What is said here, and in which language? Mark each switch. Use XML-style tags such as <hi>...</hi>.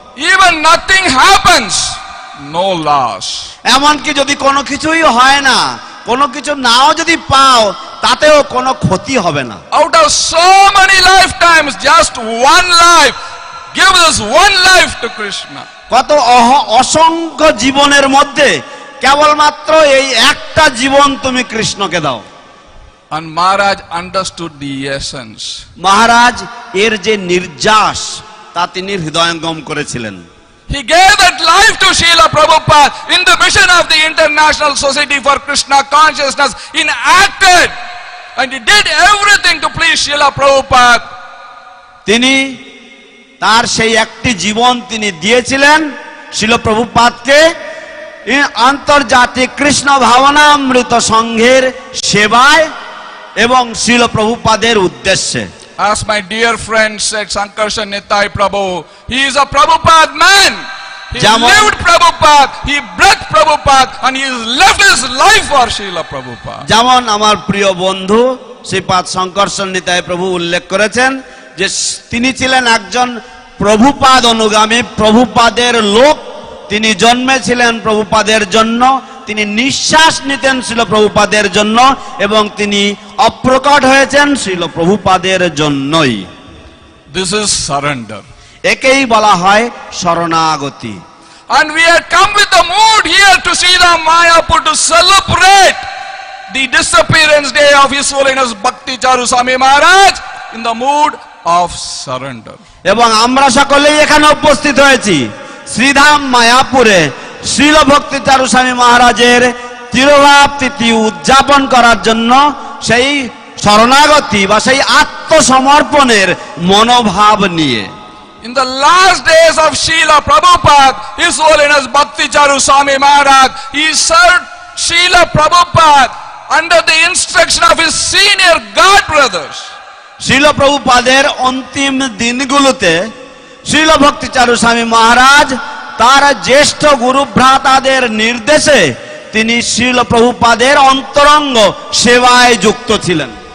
<en>Even nothing happens, no loss.</en> <bn>এমনকি যদি কোনো কিছুই হয় না, কোনো কিছু নাও যদি পাও, তাতেও কোনো ক্ষতি হবে না।</bn> <en>Out of so many lifetimes, just one life, give this one life to Krishna.</en> <bn>কত অসংখ্য জীবনের মধ্যে কেবলমাত্র এই একটা জীবন তুমি কৃষ্ণকে দাও।</bn> <en>And Maharaj understood the essence.</en> <bn>মহারাজ এর যে নির্যাস তা তিনি হৃদয়ঙ্গম করেছিলেন।</bn> <en>He gave that life to Srila Prabhupada in the mission of the International Society for Krishna Consciousness. He acted and he did everything to please Srila Prabhupada.</en> <bn>তিনি তার সেই একটি জীবন তিনি দিয়েছিলেন শিল প্রভুপাদকে আন্তর্জাতিক কৃষ্ণ ভাবনামৃত সংঘের সেবায় এবং শিল প্রভুপাদের উদ্দেশ্যে।</bn> <en>As my dear friend said, Sankarshan Nitai Prabhu, he is a Prabhupada man. He lived Prabhupada, he breathed Prabhupada, and he has left his life for Srila Prabhupada.</en> <bn>যেমন আমার প্রিয় বন্ধু শ্রীপাদ শঙ্করশন নিতাই প্রভু উল্লেখ করেছেন যে তিনি ছিলেন একজন প্রভুপাদ অনুগামী, প্রভুপাদের লোক। তিনি জন্মেছিলেন প্রভুপাদের জন্য, তিনি নিঃশ্বাস নিতেন শ্রীল প্রভুপাদের জন্য এবং তিনি অপ্রকট হয়েছেন শ্রীল প্রভুপাদের জন্যই।</bn> <en>This is surrender.</en> <bn>একেই বলা হয় শরণাগতি।</bn> <en>And we had come with the mood here to Tirobhav Mayapur to celebrate the disappearance day of His Holiness Bhakti Charu Swami Maharaj in the mood of surrender.</en> <bn>এবং আমরা সকলেই এখানে উপস্থিত হয়েছি শ্রীধাম মায়াপুরে শ্রীল ভক্তি চারু স্বামী মহারাজের তিরোভাব তিথি উদযাপন করার জন্য সেই শরণাগতি বা সেই আত্মসমর্পণের মনোভাব নিয়ে</bn> <en>In the last days of Srila Prabhupada, His Holiness Bhakti Charu Swami Maharaj, he served Srila Prabhupada under the instruction of his senior god brothers.</en> <bn>Srila প্রভুপাদের অন্তিম দিনগুলোতে শ্রীল ভক্তি চারু স্বামী মহারাজ তার জ্যেষ্ঠ গুরু ভ্রাতাদের নির্দেশে তিনি শ্রীল প্রভুপাদের অন্তরঙ্গ সেবায় যুক্ত ছিলেন।</bn>